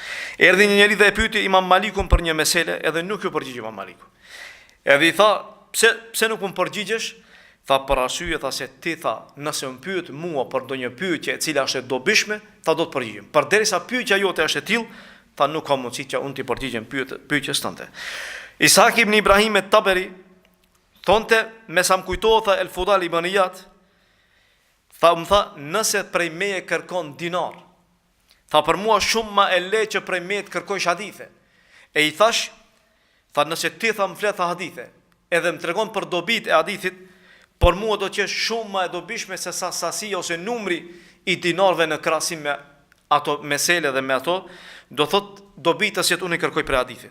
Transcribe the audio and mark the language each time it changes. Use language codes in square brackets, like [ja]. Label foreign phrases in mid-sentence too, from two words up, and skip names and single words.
[sq] Erdhi një njeri dhe e pyeti Imam Malikun për një mesele, edhe nuk ju përgjigj Imam Maliku. Edhe i tha, pse nuk më përgjigjesh? Tha për arsye tha se ti tha, nëse më pyet mua për ndonjë pyetje e cila është e dobishme, tha do të përgjigjem. Përderisa pyetja jote është e tillë, tha nuk ka mundësi që unë të përgjigjem pyetjes tënde. Ishaq ibn Ibrahim at-Taberi thonte, me sa më kujtohet tha El Fudal ibn Iyad, tha më tha, nëse prej meje kërkon dinar, tha për mua shumë ma e le që prej meje të kërkojsh hadithe. E i thash, tha nëse ti tha më flet hadithe, edhe më tregon për dobit e hadithit, por mua do të jesh shumë më e dobishme se sa sasia ose numri i dinarëve në krahasim me ato mesele dhe me ato, do thot dobitës që unë i kërkoj për hadithit.